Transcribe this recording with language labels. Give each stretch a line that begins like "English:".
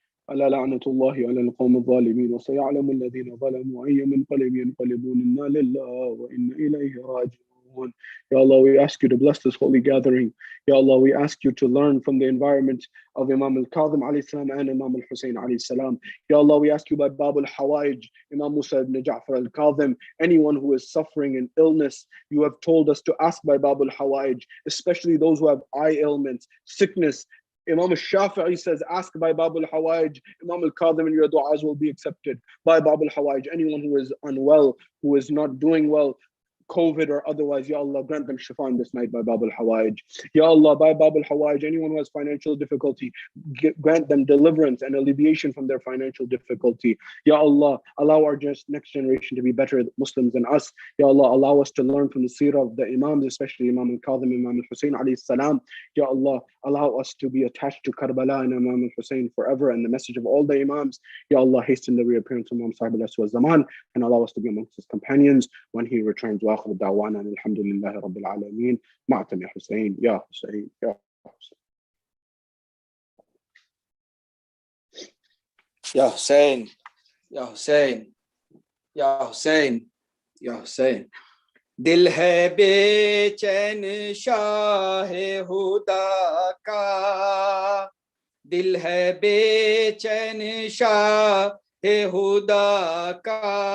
Arabic: ألا لعنة الله على القوم الظالمين وسيعلم الذين ظلموا أي منقلب ينقلبون إنا لله وإنا إليه راجعون.
English: Ya Allah, we ask you to bless this holy gathering. Ya Allah, we ask you to learn from the environment of Imam al-Kadhim alayhi salam and Imam al-Hussein alayhi salam. Ya Allah, we ask you by Bab al-Hawaij, Imam Musa ibn Ja'far al-Kadhim, anyone who is suffering an illness, you have told us to ask by Bab al-Hawaij, especially those who have eye ailments, sickness. Imam al-Shafi'i says, ask by Bab al-Hawaij. Imam al-Kadhim, and your du'as will be accepted by Bab al-Hawaij. Anyone who is unwell, who is not doing well, COVID or otherwise, Ya Allah, grant them shifa this night by Bab al-Hawaij. Ya Allah, by Bab al-Hawaij, anyone who has financial difficulty, grant them deliverance and alleviation from their financial difficulty. Ya Allah, allow our next generation to be better Muslims than us. Ya Allah, allow us to learn from the seerah of the Imams, especially Imam al-Kadhim, Imam al-Hussein alayhi salam. Ya Allah, allow us to be attached to Karbala and Imam al-Hussein forever and the message of all the Imams. Ya Allah, hasten the reappearance of Imam Sahib al-Asr wa-Zaman and allow us to be amongst his companions when he returns.
Arabic: وآخر دعوانا الحمد لله رب العالمين. معتم يا حسين يا حسين يا حسين Ya Hussein, Ya Hussein, Ya Hussein, Ya Hussein.
Hindi: दिल है बेचैन शाह हुदा का, दिल है बेचैन शाह हुदा का,